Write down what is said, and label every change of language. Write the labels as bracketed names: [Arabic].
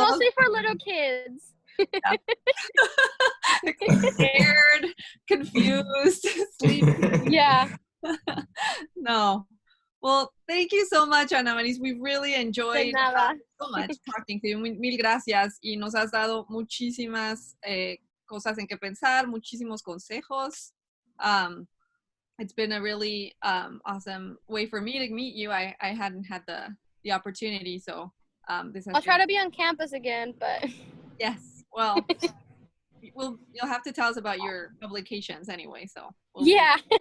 [English] It's mostly for little kids. Scared, confused, sleepy. Yeah. No. Well, thank you so much, Anamaries. We really enjoyed so much talking to you. [Spanish] Mil gracias. Y nos has dado muchísimas cosas en que pensar, muchísimos consejos. [English] It's been a really awesome way for me to meet you. I hadn't had the opportunity, so I'll try to be on campus again, but yes. Well, you'll have to tell us about your publications anyway. So yeah.